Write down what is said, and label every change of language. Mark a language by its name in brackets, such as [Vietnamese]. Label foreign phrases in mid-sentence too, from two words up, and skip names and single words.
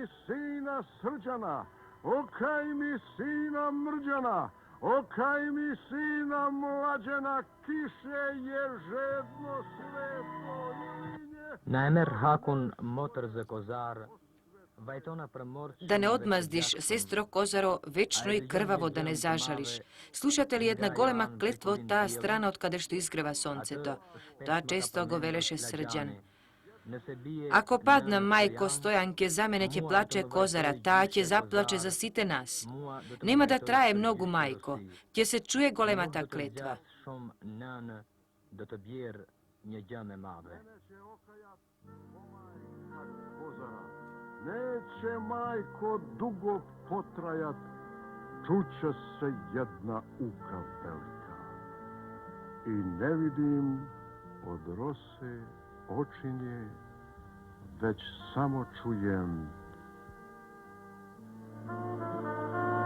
[Serbian] sina Srđana, okaj mi sina Mrđana, okaj mi sina Mlađana, kiše je žedno sveto ilinje. [Albanian] Na emër hakun motër zë kozar, vajtona për morë... [Macedonian] Да не одмаздиш, сестро Козаро, вечно и крваво да не зажалиш. Слушате ли една голема клетва од таа страна од каде што изгрева сонцето? Тоа често го велеше Срđан. Ако падна мајко Стојанке, за мене ќе плаче Козара, таа ќе заплаче за сите нас. Нема да трае многу мајко, ќе се чуе големата клетва. [Albanian] Do të bjerë një gjë me madhe. [Serbian] Neće majko dugo potrajat, čuće se jedna uka velika. I ne vidim od rose očinje, već samo čujem